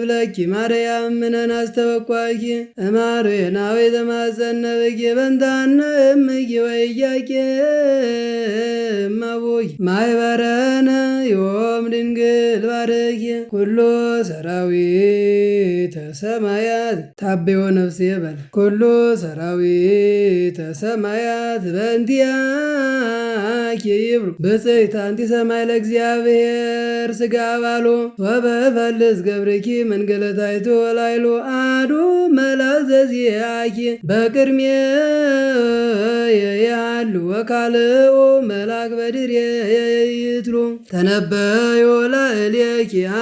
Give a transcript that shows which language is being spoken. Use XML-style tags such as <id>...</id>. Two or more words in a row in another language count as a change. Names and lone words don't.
<gez>ተረከብኪ ማርያም ምነን አስተበቋኪ እማርዌናዊ ዘማጸነበኪ በንታነ እምኪ ወኢያቄ እማቦኪ ማይበረነ ዮም ድንግል ባረኪ ኩሎ ሰራዊተ ሰማያት ታቤዮ ነፍሴ በል ኩሎ ሰራዊተ ሰማያት በእንቲአኪ ይብሉ ብፅዕት አንቲ ሰማይ ለእግዚአብሔር ስጋ ባሎ ወበፈልስ ገብርኪ መንገለ ታይቶ ወላይሎ አዱ መላክ ዘዚአኪ በቅድሜ ያሉ ወካልኦ መላክ በድሬ ይትሉ ተነበዮ ላዕሌኪ</gez>